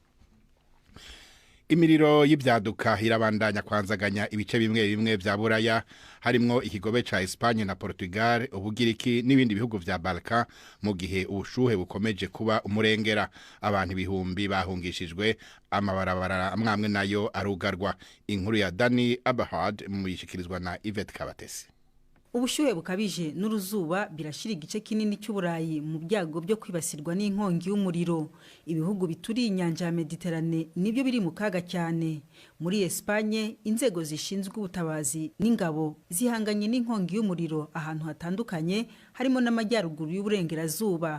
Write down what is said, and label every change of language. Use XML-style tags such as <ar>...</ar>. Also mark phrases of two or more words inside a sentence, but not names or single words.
<rn>Imiriro y'ibyaduka irabandanya kwanzaganya ibice bimwe bimwe vya Buraya, harimwo ikigobe ca Espagne na Portugal, Ubugiriki n'ibindi bihugu vya Balkan, mu gihe ubushuhe bukomeje kuba umurengera. Abantu ibihumbi bahungishijwe, amabarabara amwamwe nayo arugarwa. Inkuru ya Dani Abahad mu yishikirizwa na Yvette Kabatesi.</rn> <rw>Ubushyuhe bukabije n'uruzuba birashira igice kinini cy'Uburayi mu byago byo kwibasirwa n'inkongi y'umuriro. Ibihugu bituriye inyanja ya Mediterane nibyo biri mu kaga cyane. Muri Espagne, inzego zishinzwe ubutabazi n'ingabo zihanganye n'inkongi y'umuriro ahantu hatandukanye, harimo n'amajyaruguru y'uburengerazuba.</rw>